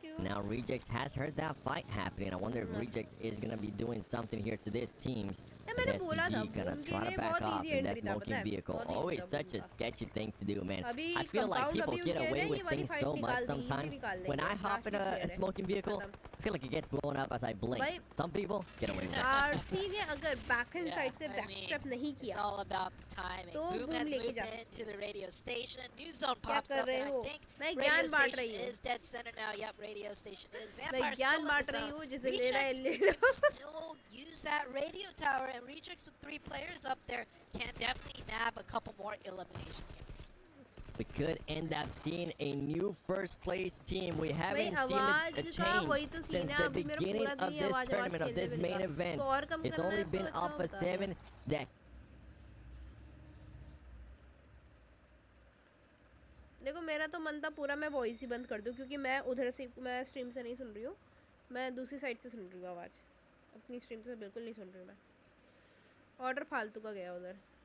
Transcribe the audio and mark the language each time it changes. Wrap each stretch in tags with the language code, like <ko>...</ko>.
<en>Now Rejects has heard that fight happening. I wonder if Rejects is going to be doing something here to this team's. STG gonna try to back off in that smoking vehicle. Always such a sketchy thing to do, man. I feel like people get away with things so much sometimes. When I hop in a smoking vehicle, I feel like it gets blown up as I blink. Some people get away with it.</en> <hi>RC ने अगर backhand side से backstep नहीं किया,</hi> <en>it's all about the timing.</en> <hi>तो</hi> <en>Boom has moved into the radio station. New zone pops up, and I think radio station is dead center now. Yep, radio station is. Vampire still in the zone. Rejects can still use that radio tower, and Rejects with 3 players up there can definitely nab a couple more elimination games. We could end up seeing a new first place team. We haven't seen a change since the beginning of this tournament, of this main event. It's only been Alpha 7 that...</en> <hi>देखो मेरा तो मन था पूरा मैं voice ही बंद कर दूं, क्योंकि मैं उधर से, मैं स्ट्रीम से नहीं सुन रही हूँ, मैं दूसरी साइड से सुन रही हूँ आवाज़, अपनी स्ट्रीम से बिल्कुल नहीं सुन रही हूँ मैं. ऑर्डर फालतू का गया उधर.</hi>